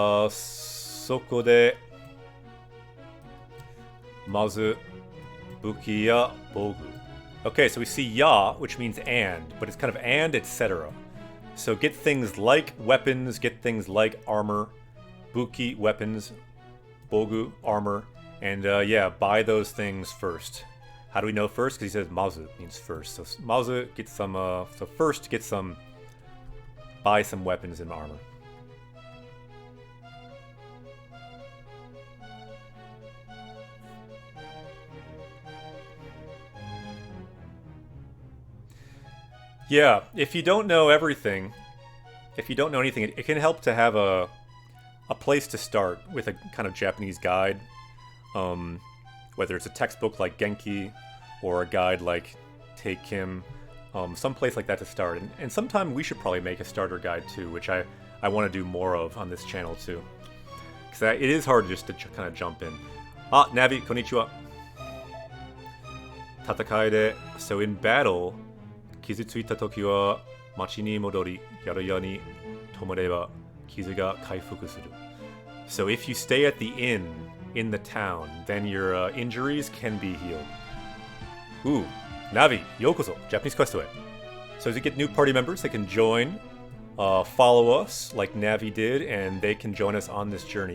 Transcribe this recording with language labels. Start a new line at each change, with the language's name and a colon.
Japanese: そこでまず武器や防具。
English: Okay, so we see ya, which means and, but it's kind of and etc. So get things like weapons, get things like armor, buki, weapons, bogu, armor, and yeah, buy those things first. How do we know first? Because he says mazu means first. So mazu, get some, so first get some, buy some weapons and armor. Yeah, if you don't know everything, if you don't know anything, it can help to have a place to start with a kind of Japanese guide. Whether it's a textbook like Genki or a guide like Take Kim, some place like that to start. And sometime we should probably make a starter guide too, which I want to do more of on this channel too. Because it is hard just to kind of jump in. Ah, Navi, konnichiwa.
Japanese: Tatakai de,
English: so in battle,
Japanese: 傷ついた時は町に戻り、宿屋に泊まれば傷が回復する。
English: So if you stay at the inn in the town, then your injuries can be healed. Ooh, Navi, yokozo, Japanese Quest Away. So as you get new party members, they can join, follow us like Navi did, and they can join us on this journey.